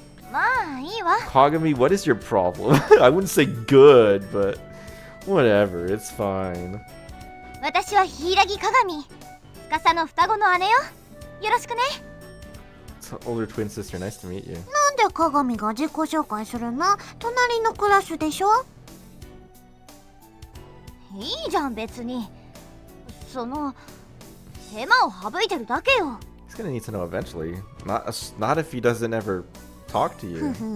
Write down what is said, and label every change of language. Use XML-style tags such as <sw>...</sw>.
<ja>まあいいわ。</ja> <en>Kagami, what is your problem? I wouldn't say good, but whatever, it's fine.</en> <ja>私は柊鏡。司の双子の姉よ。よろしくね。</ja> <en>It's an older twin sister, nice to meet you.</en> <ja>なんで鏡が自己紹介するの？隣のクラスでしょ？いいじゃん別に。その手間を省いてるだけよ。</ja> <en>He's gonna need to know eventually. Not if he doesn't ever talk to you.</en>